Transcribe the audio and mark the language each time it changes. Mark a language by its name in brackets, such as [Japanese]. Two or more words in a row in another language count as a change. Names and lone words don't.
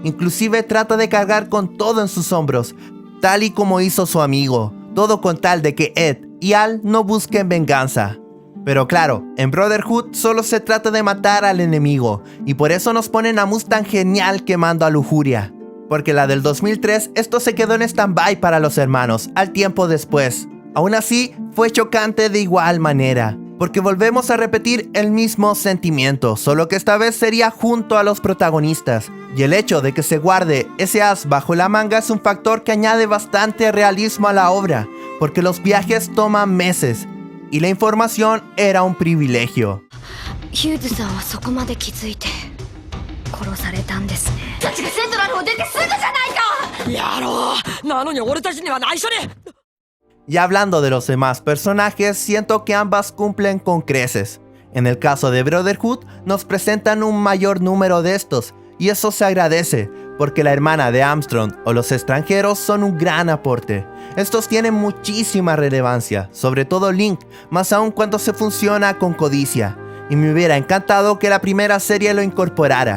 [Spanish] Inclusive trata de cargar con todo en sus hombros, tal y como hizo su amigo, todo con tal de que Ed y Al no busquen venganza. Pero claro, en Brotherhood solo se trata de matar al enemigo, y por eso nos ponen a Mustang genial quemando a Lujuria. Porque la del 2003 esto se quedó en stand-by para los hermanos, al tiempo después. Aún así, fue chocante de igual manera, porque volvemos a repetir el mismo sentimiento, solo que esta vez sería junto a los protagonistas. Y el hecho de que se guarde ese as bajo la manga es un factor que añade bastante realismo a la obra, porque los viajes toman meses, y la información era un privilegio. [Japanese] ヒューズさんはそこまで気づいて殺されたんですね。たちがセントラルを出てすぐじゃないか。やろう。なのに俺たちには内緒に。 [Spanish] Y hablando de los demás personajes, siento que ambas cumplen con creces. En el caso de Brotherhood, nos presentan un mayor número de estos, y eso se agradece, porque la hermana de Armstrong o los extranjeros son un gran aporte. Estos tienen muchísima relevancia, sobre todo Link, más aún cuando se funciona con codicia, y me hubiera encantado que la primera serie lo incorporara.